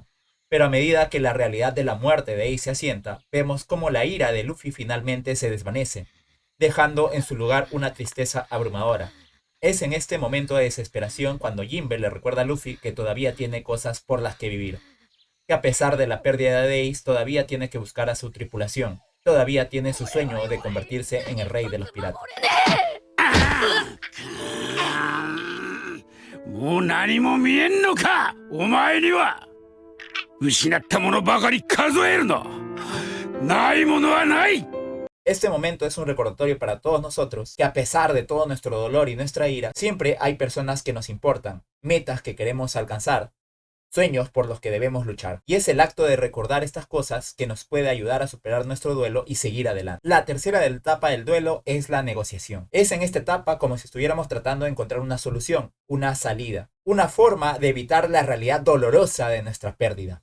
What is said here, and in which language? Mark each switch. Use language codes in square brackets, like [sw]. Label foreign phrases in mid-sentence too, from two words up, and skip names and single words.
[es] Pero a medida que la realidad de la muerte de Ace se asienta, vemos cómo la ira de Luffy finalmente se desvanece, dejando en su lugar una tristeza abrumadora. Es en este momento de desesperación cuando Jinbe le recuerda a Luffy que todavía tiene cosas por las que vivir, que a pesar de la pérdida de Ace todavía tiene que buscar a su tripulación, todavía tiene su sueño de convertirse en el rey de los piratas. [ja] もう何も見えんのか、お前には。失ったものばかり数えるな。ないものはない。 [es] Este momento es un recordatorio para todos nosotros que a pesar de todo nuestro dolor y nuestra ira, siempre hay personas que nos importan, metas que queremos alcanzar, sueños por los que debemos luchar. Y es el acto de recordar estas cosas que nos puede ayudar a superar nuestro duelo y seguir adelante. La tercera etapa del duelo es la negociación. Es en esta etapa como si estuviéramos tratando de encontrar una solución, una salida, una forma de evitar la realidad dolorosa de nuestra pérdida.